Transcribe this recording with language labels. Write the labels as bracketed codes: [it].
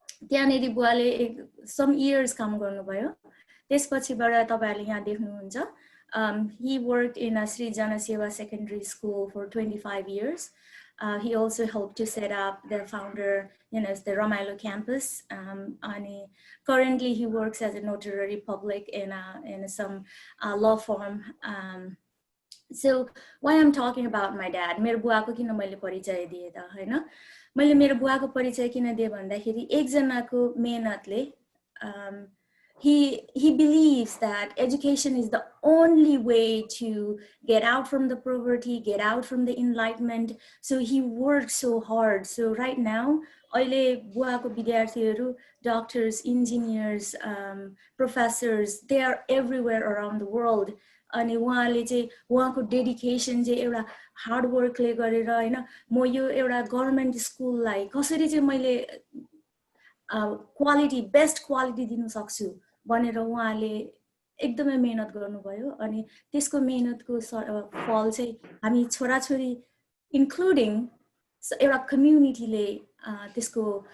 [ne] त्यहाँनेरि बुवाले some years काम गर्नुभयो त्यसपछिबाट तपाईहरुले यहाँ देख्नुहुन्छ [en] he worked in a Sri Janaseva Secondary School for 25 years. He also helped to set up the founder, the Ramailo campus. And currently he works as a notary public in some law firm. So why I'm talking about my dad, [ne] मेरो बुवाको किन मैले परिचय दिए त हैन मैले मेरो बुवाको परिचय किन दिए भन्दाखेरि एकजनाको मेहनतले [en] he believes that education is the only way to get out from the poverty, get out from the enlightenment. So he works so hard. So right now, [ne] अहिले बुवाको विद्यार्थीहरू, [en] doctors, engineers, professors, they are everywhere around the world. [ne] अनि उहाँले चाहिँ उहाँको dedication चाहिँ एउटा hard Berkeley गरेर हैन म यो एउटा गभर्नमेन्ट स्कुललाई कसरी चाहिँ मैले क्वालिटी बेस्ट क्वालिटी दिन सक्छु भनेर उहाँले एकदमै मेहनत गर्नुभयो अनि त्यसको मेहनतको फल चाहिँ हामी छोराछोरी इन्क्लुडिङ एउटा कम्युनिटीले त्यसको